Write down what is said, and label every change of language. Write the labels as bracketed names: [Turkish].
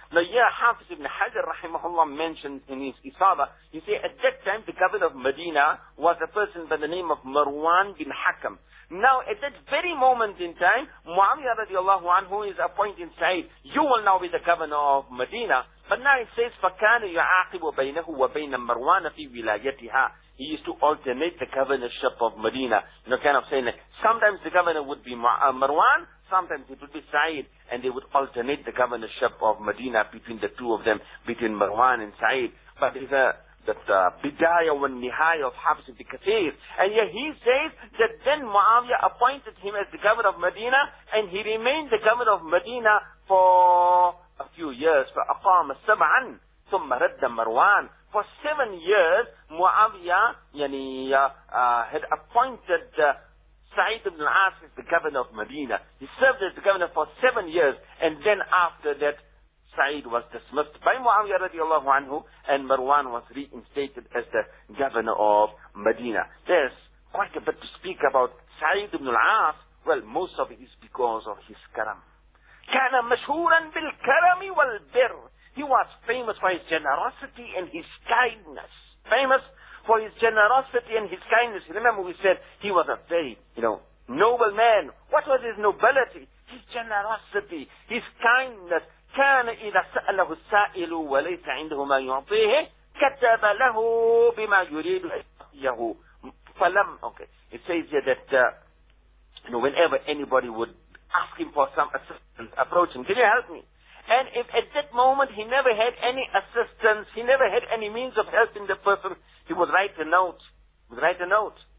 [English] Now, here Hafiz ibn Hajar rahimahullah mentioned in his Isaba, he said, at that time, the governor of Medina was a person by the name of Marwan bin Hakam. Now, at that very moment in time, Muawiyah radiallahu anhu is appointing Sa'id, you will now be the governor of Medina. But now it says, [Arabic] فَكَانَ يُعَاقِبُ بَيْنَهُ وَبَيْنَ مَرْوَانَ فِي وِلَايَتِهَا. [English] He used to alternate the governorship of Medina. You know, kind of saying that sometimes the governor would be Marwan, sometimes it would be Sa'id, and they would alternate the governorship of Medina between the two of them, between Marwan and Sa'id. But there's the bidaya wa nihaya of Hafs ibn Kathir. And yet he says that then Muawiyah appointed him as the governor of Medina, and he remained the governor of Medina for a few years, for [Arabic] aqama sab'an thumma radda Marwan. [English] For 7 years, Muawiyah had appointed Sa'id ibn al-As as the governor of Medina. He served as the governor for 7 years, and then after that, Sa'id was dismissed by Muawiyah radiallahu anhu, and Marwan was reinstated as the governor of Medina. There's quite a bit to speak about Sa'id ibn al-As. Well, most of it is because of his karam. [Arabic] كان مشهورا بالكرم والبر. [English] He was famous for his generosity and his kindness. Famous for his generosity and his kindness. Remember we said he was a very, noble man. What was his nobility? His generosity, his kindness. [Arabic] كان إذا سأله السائل وليس عنده ما يعطيه كتب له بما يريد له. فلم [English] okay. It says here that you know, whenever anybody would ask him for some assistance, approach him, can you help me? And if at that moment he never had any assistance, he never had any means of helping the person, he would write a note. He would write a note.